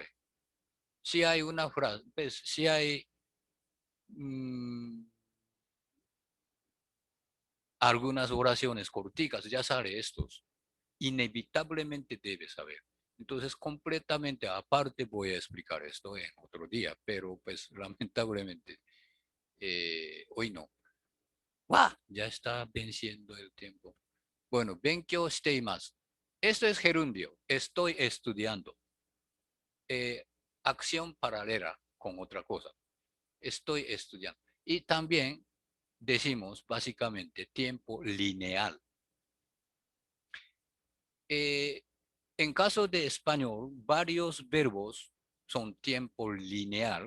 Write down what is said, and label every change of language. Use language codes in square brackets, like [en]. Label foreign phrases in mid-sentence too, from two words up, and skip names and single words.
[es] Si hay una frase, pues, si hay algunas oraciones corticas, ya sale estos, inevitablemente debes saber. Entonces, completamente aparte voy a explicar esto en otro día, pero pues lamentablemente hoy no. ¡Wah! Ya está venciendo el tiempo. Bueno, [ja] 勉強しています. [es] Esto es gerundio. Estoy estudiando. Acción paralela con otra cosa. Estoy estudiando. Y también decimos básicamente tiempo lineal. En caso de español, varios verbos son tiempo lineal.